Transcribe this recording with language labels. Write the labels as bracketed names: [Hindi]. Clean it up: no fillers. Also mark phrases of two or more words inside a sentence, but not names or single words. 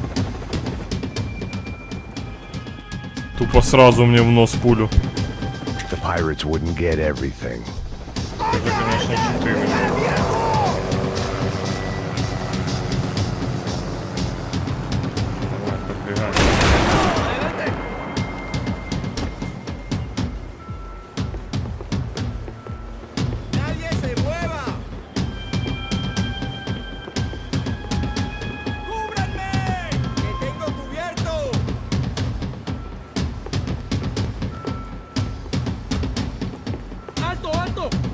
[Russian] Тупо сразу мне в нос пулю. [English] The pirates wouldn't get everything. [Russian] Это, конечно, 4. Давай, подбегай. [Spanish] ¡Nadie se mueva! ¡Cúbranme! ¡Que tengo cubierto! ¡Alto, alto!